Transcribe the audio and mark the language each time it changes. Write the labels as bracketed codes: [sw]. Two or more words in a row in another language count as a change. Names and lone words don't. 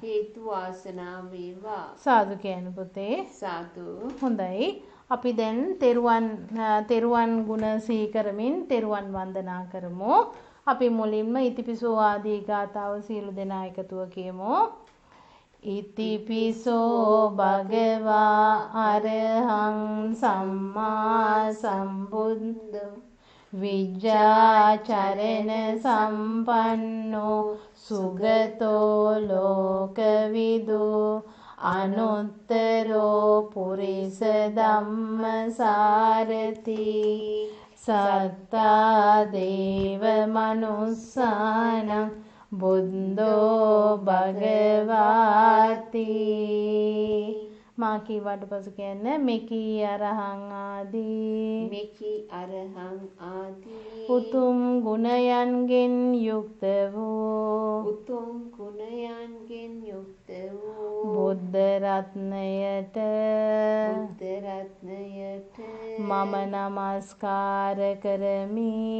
[si] සාදු කියන පුතේ. හොඳයි අපි දැන් තෙරුවන් ගුණ සීකරමින් තෙරුවන් වන්දනා කරමු. අපි මුලින්ම ඉතිපිසෝ ආදී ගාථාව සියලු දෙනා එකතුව කියමු. [pi] ඉතිපිසෝ භගවා අරහං සම්මා සම්බුද්ධෝ විජ්ජාචරණ සම්පන්නෝ සුගතෝ ලෝකවිදු අනුත්තරෝ පුරිස ධම්මසාරති. සත්තා දේව මනුස්සානං බුද්ධෝ භගවාති. [si] මා කීවට පසු කියන්න මෙකී අරහං ආදී උතුම් ගුණයන්ගෙන් යුක්ත වූ බුද්ධ රත්නයට මම නමස්කාර කරමි.